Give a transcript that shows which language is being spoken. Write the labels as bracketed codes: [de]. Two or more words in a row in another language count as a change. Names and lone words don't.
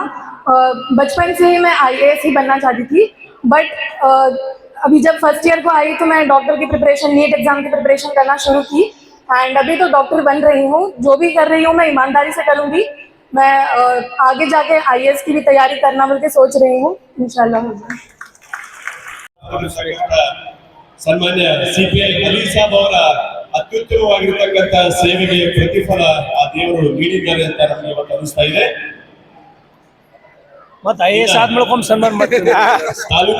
[hi] बचपन से ही मैं आईएएस ही बनना चाहती थी बट अभी जब [en] first year [hi] को आई तो मैं डॉक्टर की प्रिपरेशन, नीट एग्जाम की प्रिपरेशन करना शुरू की एंड अभी तो डॉक्टर बन रही हूँ। जो भी कर रही हूँ मैं ईमानदारी से करूँगी। मैं आगे जाके आईएएस की भी तैयारी करना बोल के सोच रही हूँ, इंशाल्लाह हो जाए। [kn] ಸನ್ಮಾನ್ಯ ಸಿಪಿಐ ಅಲಿ ಸಾಬ್ ಅವರ ಅತ್ಯುತ್ತಮವಾಗಿರತಕ್ಕಂತಹ ಸೇವೆಗೆ ಪ್ರತಿಫಲ ಆ ದೇವರು ನೀಡಿದ್ದಾರೆ ಅಂತ ನಮಗೆ ಇವತ್ತು ಅನಿಸ್ತಾ ಇದೆ. ಮತ್ತೆ ಐಎಎಸ್ ಆದ್ಮೇಲೆ ಸನ್ಮಾನ ಮಾಡ್ತೀವಿ